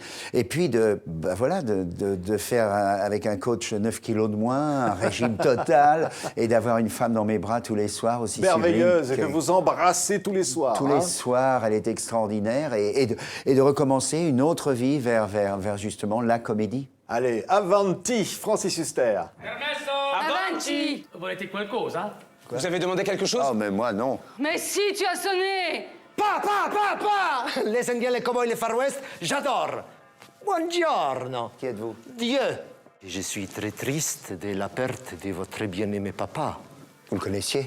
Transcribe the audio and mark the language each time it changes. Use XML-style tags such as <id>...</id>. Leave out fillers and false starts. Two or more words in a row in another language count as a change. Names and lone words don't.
<fr>Et puis de faire avec un coach 9 kilos de moins, un régime total, et d'avoir une femme dans mes bras tous les soirs aussi merveilleuse, sublime. Que vous embrassez tous les soirs. Tous les soirs, elle est extraordinaire. Et de recommencer une autre vie vers justement la comédie. Allez,</fr> <it>Avanti, Francis Huster. Permesso! Avanti! Volete qualcosa?</it> <fr>Vous avez demandé quelque chose? Oh, mais moi, non. Mais si, tu as sonné! Pa! Les Indiens, les cowboys, les Far West, j'adore!</fr> <it>Buongiorno!</it> <fr>Qui êtes-vous? Dieu! Je suis très triste de la perte de votre bien-aimé papa. Vous le connaissiez?</fr>